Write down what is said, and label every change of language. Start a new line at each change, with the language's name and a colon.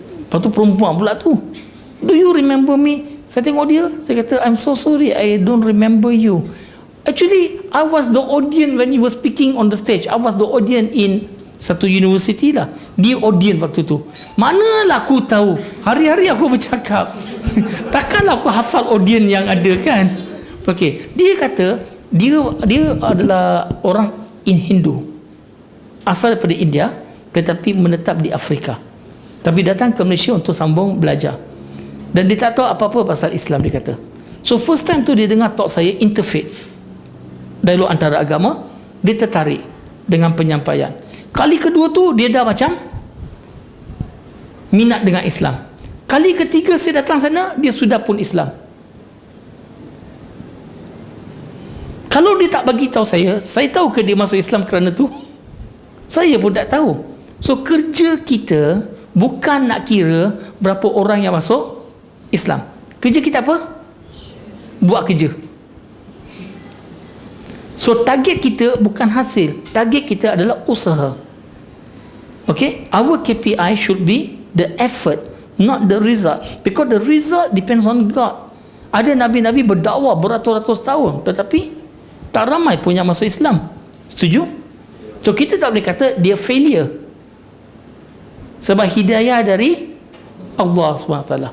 Malay: Lepas tu perempuan pula tu,
English: do you remember me?
Malay: Saya tengok dia, saya kata,
English: I'm so sorry, I don't remember you. Actually, I was the audience when you were speaking on the stage. I was the audience in
Malay: satu universiti lah. Dia audience waktu tu. Manalah aku tahu, hari-hari aku bercakap. Takkanlah aku hafal audience yang ada kan. Okey, dia kata dia adalah orang Hindu, asal daripada India, tetapi menetap di Afrika, tapi datang ke Malaysia untuk sambung belajar, dan dia tak tahu apa-apa pasal Islam, dia kata. So first time tu dia dengar talk saya interfaith, dialog antara agama, dia tertarik dengan penyampaian. Kali kedua tu dia dah macam minat dengan Islam. Kali ketiga saya datang sana, dia sudah pun Islam. Kalau dia tak bagi tahu saya tahu ke dia masuk Islam kerana tu? Saya pun tak tahu. So kerja kita bukan nak kira berapa orang yang masuk Islam. Kerja kita apa? Buat kerja. So target kita bukan hasil, target kita adalah usaha.
English: Okay, our KPI should be the effort, not the result, because the result depends on God.
Malay: Ada nabi-nabi berdakwah beratus-ratus tahun, tetapi tak ramai pun yang masuk Islam. Setuju? So kita tak boleh kata dia failure, sebab hidayah dari Allah SWT.